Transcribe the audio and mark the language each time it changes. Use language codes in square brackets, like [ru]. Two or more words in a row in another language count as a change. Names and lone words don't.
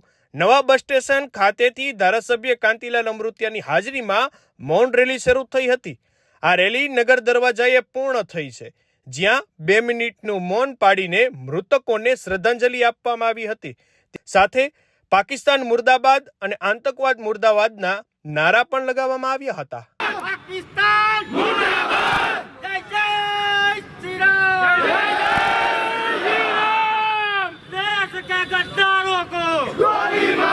[gu] નવા બસ સ્ટેશન ખાતેથી ધારાસભ્ય કાંતિલાલ અમૃતિયાની હાજરીમાં મૌન રેલી શરૂ થઈ હતી। આ રેલી નગર દરવાજાએ પૂર્ણ થઈ છે, જ્યાં 2 મિનિટનું મૌન પાડીને મૃતકોને શ્રદ્ધાંજલિ આપવામાં આવી હતી। સાથે પાકિસ્તાન મુર્દાબાદ અને આતંકવાદ મુર્દાબાદના નારા પણ લગાવવામાં આવ્યા હતા। [hi] पाकिस्तान मुर्दाबाद, जय जय श्री राम, जय जय श्री राम, देश के गद्दारों को गोली